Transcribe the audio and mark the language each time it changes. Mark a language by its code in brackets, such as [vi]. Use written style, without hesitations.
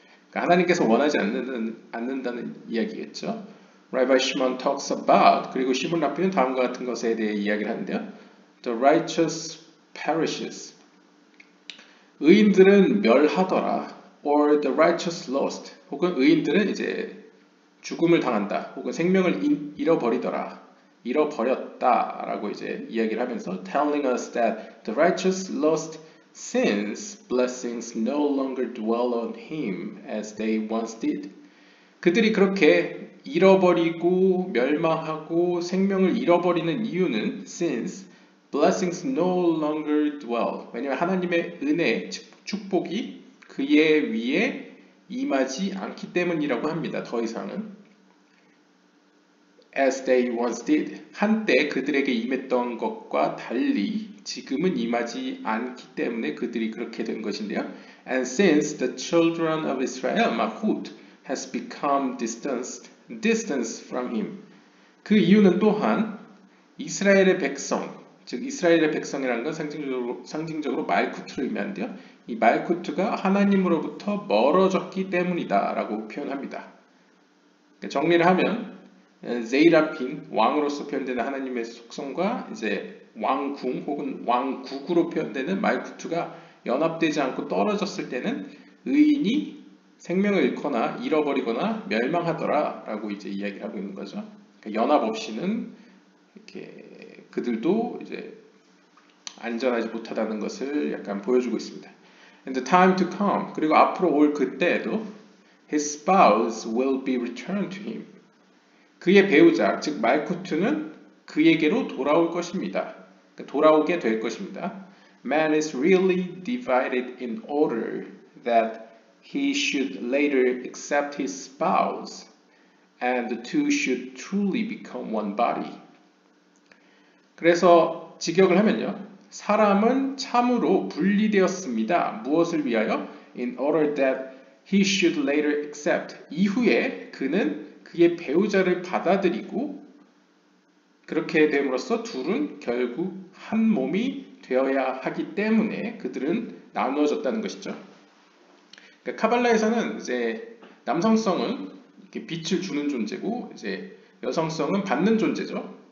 [ko] 그러니까 하나님께서 원하지 않는다는 이야기겠죠. [en] Rabbi Shimon talks about, [ko] 그리고 시몬 랍비는 다음과 같은 것에 대해 이야기를 하는데요. [en] The righteous perishes. [ko] 의인들은 멸하더라. [en] Or the righteous lost. [ko] 혹은 의인들은 이제 죽음을 당한다 혹은 생명을 잃어버리더라 잃어버렸다 라고 이제 이야기를 하면서 [en] telling us that the righteous lost since blessings no longer dwell on him as they once did. [ko] 그들이 그렇게 잃어버리고 멸망하고 생명을 잃어버리는 이유는 [en] since blessings no longer dwell. [ko] 왜냐하면 하나님의 은혜, 축복이 그의 위에 임하지 않기 때문이라고 합니다. 더 이상은. [en] As they once did. [ko] 한때 그들에게 임했던 것과 달리 지금은 임하지 않기 때문에 그들이 그렇게 된 것인데요. [en] And since the children of Israel, Mahut, has become distanced from him. [ko] 그 이유는 또한 이스라엘의 백성, 즉 이스라엘의 백성이라는 건 상징적으로 말쿠트를 의미하는데요. 이 말쿠트가 하나님으로부터 멀어졌기 때문이다 라고 표현합니다. 정리를 하면 제이라핀, 왕으로서 표현되는 하나님의 속성과 이제 왕궁 혹은 왕국으로 표현되는 말쿠트가 연합되지 않고 떨어졌을 때는 의인이 생명을 잃거나 잃어버리거나 멸망하더라 라고 이제 이야기를 하고 있는 거죠. 그러니까 연합 없이는 이렇게 그들도 이제 안전하지 못하다는 것을 약간 보여주고 있습니다. [en] And the time to come. [ko] 그리고 앞으로 올 그때에도 [en] his spouse will be returned to him. [ko] 그의 배우자, 즉 말쿠트는 그에게로 돌아올 것입니다. 돌아오게 될 것입니다. [en] Man is really divided in order that he should later accept his spouse, and the two should truly become one body. [ko] 그래서 직역을 하면요. 사람은 참으로 분리되었습니다. 무엇을 위하여? [en] In order that he should later accept. [ko] 이후에 그는 그의 배우자를 받아들이고 그렇게 됨으로써 둘은 결국 한 몸이 되어야 하기 때문에 그들은 나누어졌다는 것이죠. 그러니까 카발라에서는 이제 남성성은 이렇게 빛을 주는 존재고 이제 여성성은 받는 존재죠.